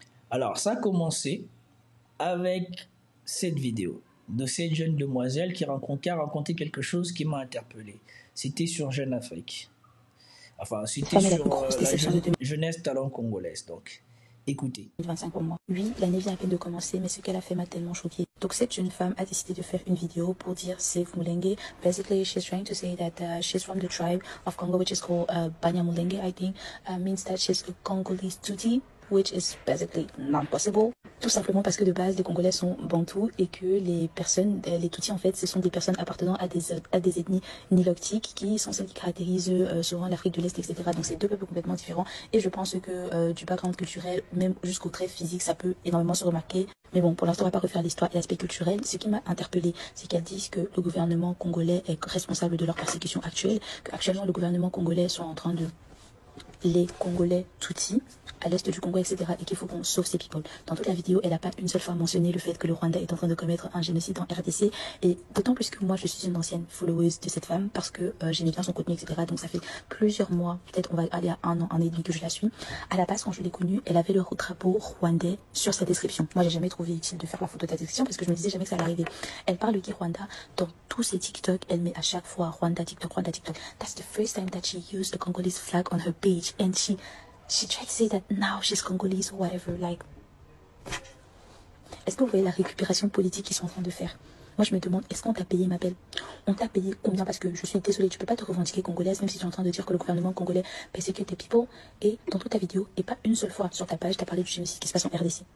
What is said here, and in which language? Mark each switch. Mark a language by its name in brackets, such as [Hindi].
[French] Alors, ça a commencé avec cette vidéo de cette jeune demoiselle qui a raconté quelque chose qui m'a interpellé. C'était sur Jeune Afrique. Enfin, c'était sur la jeunesse talent congolaise. Donc, écoutez. 25 pour moi. Oui, l'année vient à peine de commencer, mais ce qu'elle a fait m'a tellement choquée. Donc cette jeune femme a décidé de faire une vidéo pour dire Save Mulenge. [English] Basically, she's trying to say that she's from the tribe of Congo, which is called Banyamulenge, I think. Means that she's a Congolese Tutsi, which is basically not possible. [French] Tout simplement parce que de base, les Congolais sont bantous et que les personnes, les Tutsis en fait, ce sont des personnes appartenant à des ethnies niloctiques qui sont celles qui caractérisent souvent l'Afrique de l'Est, etc. Donc c'est deux peuples complètement différents et je pense que du background culturel, même jusqu'au trait physique, ça peut énormément se remarquer. Mais bon, pour l'instant, on va pas refaire l'histoire et l'aspect culturel. Ce qui m'a interpellée, c'est qu'elles disent que le gouvernement congolais est responsable de leur persécution actuelle, qu'actuellement le gouvernement congolais sont en train de les Congolais Tutsis à l'est du Congo, etc. et qu'il faut qu'on sauve ces people. Dans toute la vidéo, elle n'a pas une seule fois mentionné le fait que le Rwanda est en train de commettre un génocide en RDC, et d'autant plus que moi, je suis une ancienne followeuse de cette femme parce que j'aimais bien son contenu, etc. Donc ça fait plusieurs mois, peut-être on va aller à un an et demi que je la suis. À la base, quand je l'ai connue, elle avait le drapeau rwandais sur sa description. Moi, j'ai jamais trouvé utile de faire la photo de la description parce que je me disais jamais que ça allait arriver. Elle parle du Rwanda dans tous ses TikTok, elle met à chaque fois Rwanda TikTok, Rwanda TikTok. [English] That's the first time that she used the Congolese flag on her page, and she tried to say that now she's Congolese or whatever. [French] Like, est-ce que vous voyez la récupération politique qu'ils sont en train de faire? Moi, je me demande, est-ce qu'on t'a payé, ma belle? On t'a payé combien? Parce que je suis désolée, tu peux pas te revendiquer congolaise, même si tu es en train de dire que le gouvernement congolais persécute tes people. Et dans toute ta vidéo, et pas une seule fois sur ta page, tu as parlé du génocide qui se passe en RDC.